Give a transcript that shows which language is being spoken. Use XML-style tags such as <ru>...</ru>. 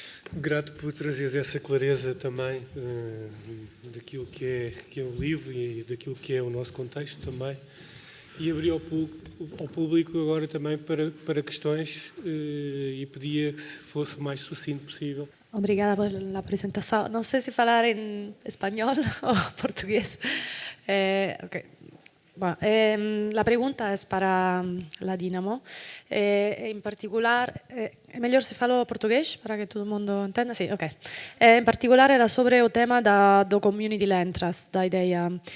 <pt>Grato por trazeres essa clareza também daquilo que é o livro e daquilo que é o nosso contexto também. E abri ao público agora também para questões e pedia que fosse o mais sucinto possível. Obrigada</pt> <es>por la presentación. No sé si falar en español o portugués. Okay. Bueno, la pregunta es para la Dynamo. En particular,</es> <it>è meglio se</it> <pt>falo português para que todo mundo entenda?</pt> <it>Sì,</it> <pt>ok.</pt> <it>In particolare era</it> <pt>sobre o tema do community land trust, da ideia.</pt>